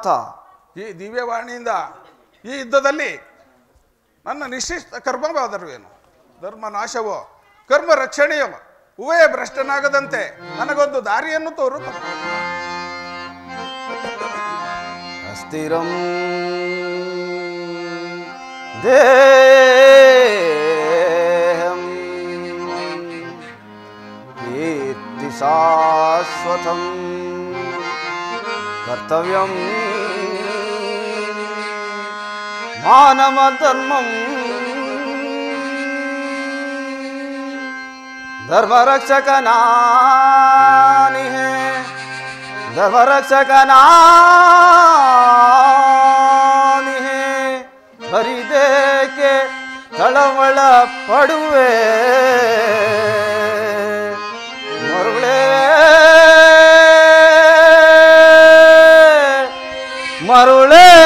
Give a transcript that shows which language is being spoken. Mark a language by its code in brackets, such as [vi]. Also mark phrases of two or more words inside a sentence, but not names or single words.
[kn] ಈ ದಿವ್ಯವಾಣಿಯಿಂದ ಈ ಯುದ್ಧದಲ್ಲಿ ನನ್ನ ನಿಶ್ಚಿತ ಕರ್ಮವಾದರುವೇನು? ಧರ್ಮ ನಾಶವೋ ಕರ್ಮ ರಕ್ಷಣೆಯೋ ಉಭಯ ಭ್ರಷ್ಟನಾಗದಂತೆ ನನಗೊಂದು ದಾರಿಯನ್ನು ತೋರು. [sa] ಅಸ್ಥಿರಂ ದೇಹಂ ಕೀರ್ತಿ ಶಾಶ್ವತಂ ಕರ್ತವ್ಯಂ ಮಾನವ ಧರ್ಮಂ [kn] ಧರ್ಮರಕ್ಷಕನಾನಿ ಧರ್ಮರಕ್ಷಕನಾನಿ ಹರಿದೇಕೆ ತಳವಳ ಪಡುವೆ ಮರುಳೇ ಮರುಳೇ